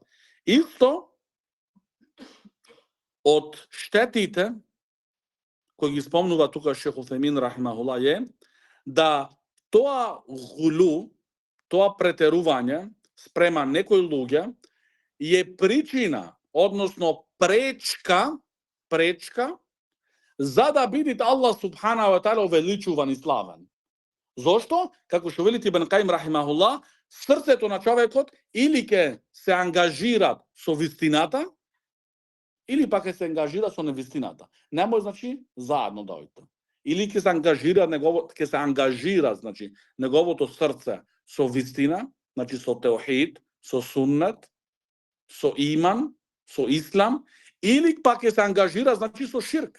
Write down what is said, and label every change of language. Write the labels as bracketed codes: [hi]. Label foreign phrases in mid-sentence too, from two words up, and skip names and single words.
[mk] Исто од штетите кој ги спомнува тука шейх Уфемин рахимахуллах е да тоа гулу, тоа претерување спрема некои луѓе е причина, односно пречка за да биде [ar] الله سبحانه وتعالى [mk] увеличуван и славен. Зошто? Како што вели Ибн Каим рахимахуллах, срцето на човекот или ќе се ангажира со вистината, или пак ќе се ангажира со невистината. Немој, значи, заедно да ојте. Или ќе се ангажира, значи, неговото срце со вистина, значи со теохид, со суннет, со иман, со ислам, или пак ќе се ангажира, значи, со ширк.